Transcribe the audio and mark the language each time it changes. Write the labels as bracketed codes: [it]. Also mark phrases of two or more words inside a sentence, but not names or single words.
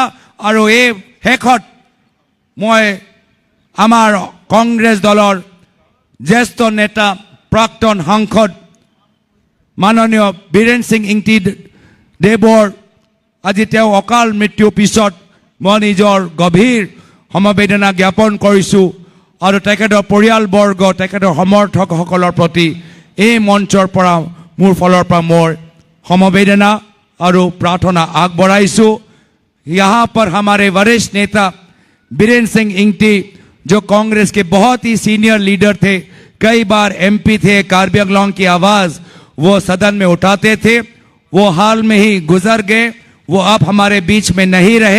[as] আৰু এই শেষত মই আমাৰ কংগ্ৰেছ দলৰ জ্যেষ্ঠ নেতা, প্ৰাক্তন সাংসদ মাননীয় বীৰেন সিং ইংতি দেৱৰ আজি তেওঁ অকাল মৃত্যুৰ পিছত মই নিজৰ গভীৰ সমবেদনা জ্ঞাপন কৰিছোঁ। আৰু তেখেতৰ পৰিয়ালবৰ্গ, তেখেতৰ সমৰ্থকসকলৰ প্ৰতি এই মঞ্চৰ পৰা মোৰ ফালৰ পৰা মোৰ সমবেদনা আৰু প্ৰাৰ্থনা আগবঢ়াইছোঁ। [hi] यहाँ पर हमारे वरिष्ठ नेता बीरेन्द्र सिंह इंगटी जो कांग्रेस के बहुत ही सीनियर लीडर थे, कई बार एमपी थे, कार्बी आंगलोंग की आवाज वो सदन में उठाते थे, वो हाल में ही गुजर गए, वो अब हमारे बीच में नहीं रहे।